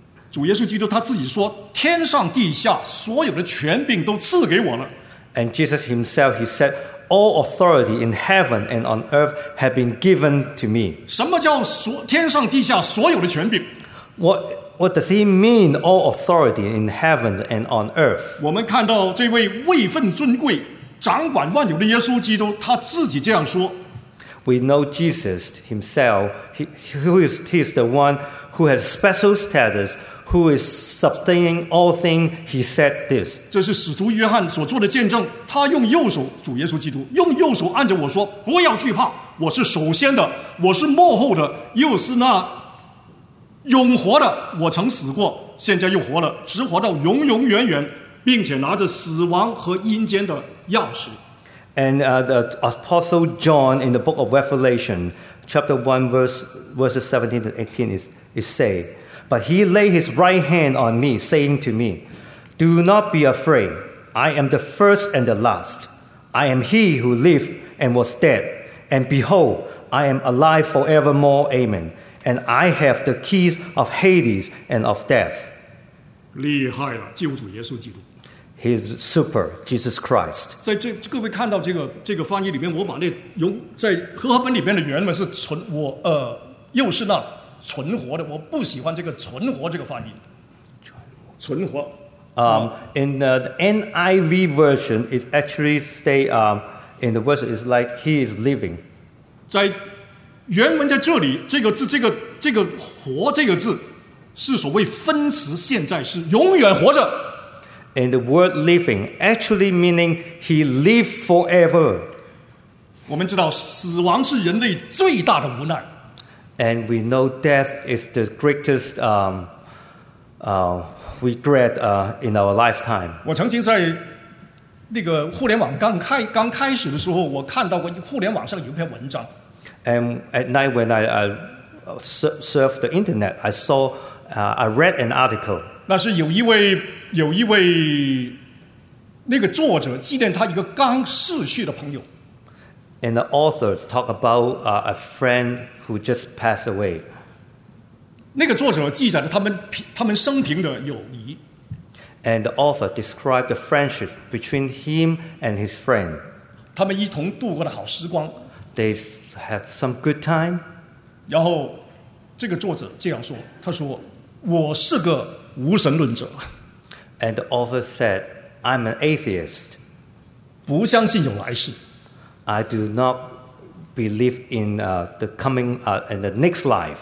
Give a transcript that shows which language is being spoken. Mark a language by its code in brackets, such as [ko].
[zh] 主耶稣基督他自己说，天上地下所有的权柄都赐给我了。 [en] And Jesus himself, he said, all authority in heaven and on earth have been given to me. [zh] 什么叫天上地下所有的权柄？ [en] What does he mean, all authority in heaven and on earth? [zh] 我们看到这位位分尊贵、掌管万有的耶稣基督，他自己这样说。 [en] We know Jesus himself, he is the one who has special status, who is sustaining all things, he said this. [zh] 这是使徒约翰所做的见证，他用右手，主耶稣基督，用右手按着我说，不要惧怕，我是首先的，我是末后的，又是那永活的，我曾死过，现在又活了，直活到永永远远，并且拿着死亡和阴间的钥匙。 [en] And the Apostle John in the book of Revelation, chapter 1, verses 17 to 18, is say, But he laid his right hand on me, saying to me, Do not be afraid. I am the first and the last. I am he who lived and was dead. And behold, I am alive forevermore. Amen. And I have the keys of Hades and of death. [zh] 厉害了，救主耶稣基督。 [en] He's super, Jesus Christ. [zh] 在这各位看到这个翻译里面，我把那用在和合本里面的原文是存我又是那存活的。我不喜欢这个存活这个翻译。存活。 [en] In the NIV version, it actually stay in the verse is like he is living. [zh] 在原文在这里，这个字这个活这个字是所谓分词，现在是永远活着。 [en] And the word living actually meaning he lived forever. [zh] 我们知道死亡是人类最大的无奈。 [en] And we know death is the greatest regret in our lifetime. [zh] 我曾经在那个互联网刚开始的时候，我看到过互联网上有一篇文章。 [en] And at night when I surfed the internet, I read an article. [zh] 那是有一位那个作者纪念他一个刚逝去的朋友。 [en] And the author talk about a friend who just passed away. [zh] 那个作者记载了他们生平的友谊。 [en] And the author described the friendship between him and his friend. [zh] 他们一同度过的好时光。 [en] They had some good time. [zh] 然后这个作者这样说，他说，我是个无神论者。 [en] And the author said, I'm an atheist. [zh] 不相信有来世。 [en] I do not believe in the coming and the next life.